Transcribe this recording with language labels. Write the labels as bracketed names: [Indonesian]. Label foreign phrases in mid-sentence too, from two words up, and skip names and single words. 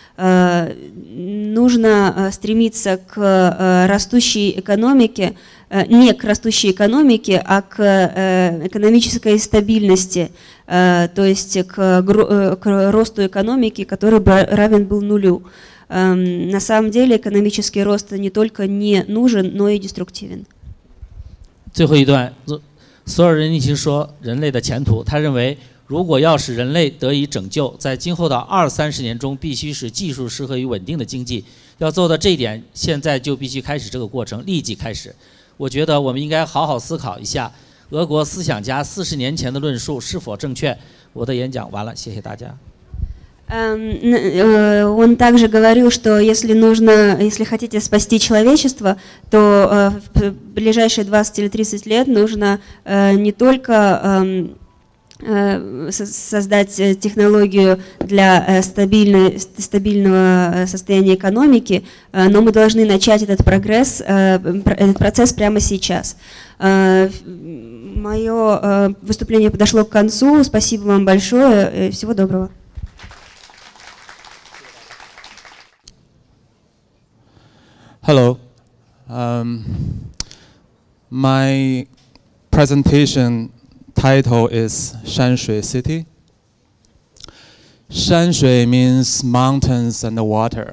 [Russian] Нужно стремиться к растущей экономике, не к растущей экономике, а к экономической стабильности, то есть к росту экономики, который бы равен был нулю. На самом деле экономический рост не только не нужен, но и деструктивен. [Chinese] 最后一段，索尔仁尼琴说人类的前途，他认为如果要使人类得以拯救，在今后的20-30年中，必须使技术适合于稳定的经济。要做到这一点，现在就必须开始这个过程，立即开始。我觉得我们应该好好思考一下，俄国思想家40年前的论述是否正确。我的演讲完了，谢谢大家。 [Russian] Он также говорил, что если хотите спасти человечество, то в ближайшие 20 или 30 лет нужно не только создать технологию для стабильного состояния экономики, но мы должны начать этот процесс прямо сейчас. Мое выступление подошло к концу. Спасибо вам большое. Всего доброго. [English] Hello. My presentation title is Shanshui City. Shanshui means mountains and water.